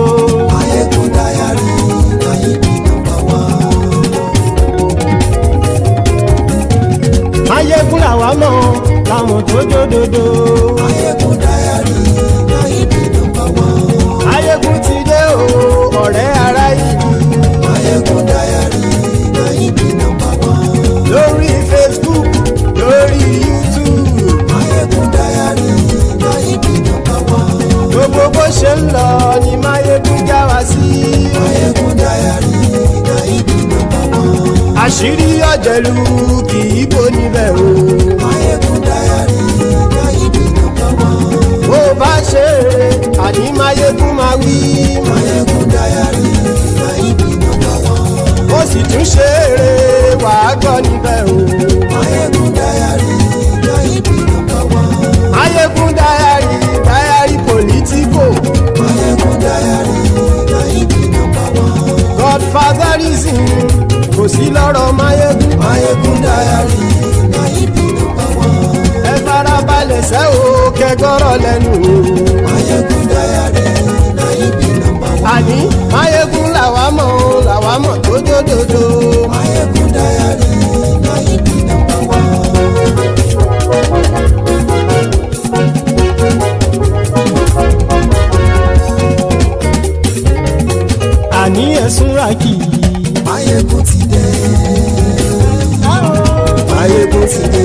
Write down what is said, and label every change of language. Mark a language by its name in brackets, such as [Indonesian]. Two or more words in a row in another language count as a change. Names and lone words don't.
[Nigerian Pidgin] Mayegun diary na he be number one. [Yoruba] Mayegun làwa mọ̀ la mọ̀ tó dòdòdò. [Nigerian Pidgin] Mayegun diary na he be number one. [Yoruba] Mayegun ti dé o ọ̀rẹ́ ara ìlú. [Nigerian Pidgin] Mayegun diary na he be number one. [Yoruba] Lórí Facebook lórí YouTube. [Nigerian Pidgin] Mayegun diary na he be number one. [Yoruba] Gbogbo bó ṣe ń lọ ni Mayegun já wa sí. [Nigerian Pidgin] Mayegun diary na he be number one. [Yoruba] Àṣírí ọ̀jẹ̀lú kì í bò níbẹ̀ o. [Nigerian Pidgin] Mayegun diary na he be number one. [Yoruba] Bó bá ṣe eré àní Mayegun máa wí. [Nigerian Pidgin] Mayegun diary na he be number one. [Yoruba] Ó sì tún ṣe eré wàá gbọ́ níbẹ̀ o. [Nigerian Pidgin] Mayegun diary na he be number one. Mayegun diary politico. Mayegun diary na he be number one. [Yoruba] Godfatherism kò sí lọ́rọ̀ Mayegun. [Nigerian Pidgin] Mayegun diary na he be number one. [Yoruba] Ẹ farabalẹ̀ sẹ́ o kẹgọ́rọ̀ lẹ́nu o. [Nigerian Pidgin] Mayegun diary na he be number one. [Yoruba] Àní Mayegun làwa mọ̀ tó dòdòdò. [Nigerian Pidgin] Mayegun diary na he be number one. [Yoruba] Àní ẹ̀sùn ràkì. Mayegun ti dé. Mayegun ti dé.